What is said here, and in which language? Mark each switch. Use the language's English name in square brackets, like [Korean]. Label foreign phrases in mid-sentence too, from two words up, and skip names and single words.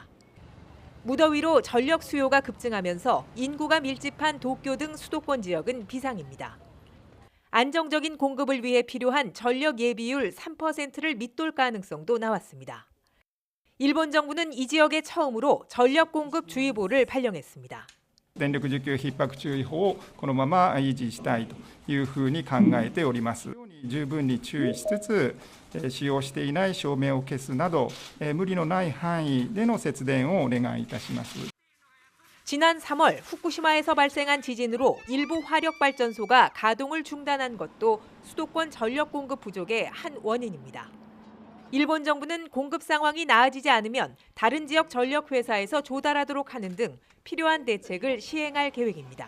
[Korean] 무더위로 전력 수요가 급증하면서 인구가 밀집한 도쿄 등 수도권 지역은 비상입니다. 안정적인 공급을 위해 필요한 전력 예비율 3%를 밑돌 가능성도 나왔습니다. 일본 정부는 이 지역에 처음으로 전력 공급 주의보를 발령했습니다. [Japanese] 電力需給逼迫注意報をこのまま維持したいというふうに考えております。十分に注意しつつ、使用していない照明を消すなど、無理のない範囲での節電をお願いいたします。 [Korean] 지난 3월 후쿠시마에서 발생한 지진으로 일부 화력발전소가 가동을 중단한 것도 수도권 전력 공급 부족의 한 원인입니다. 일본 정부는 공급 상황이 나아지지 않으면 다른 지역 전력 회사에서 조달하도록 하는 등 필요한 대책을 시행할 계획입니다.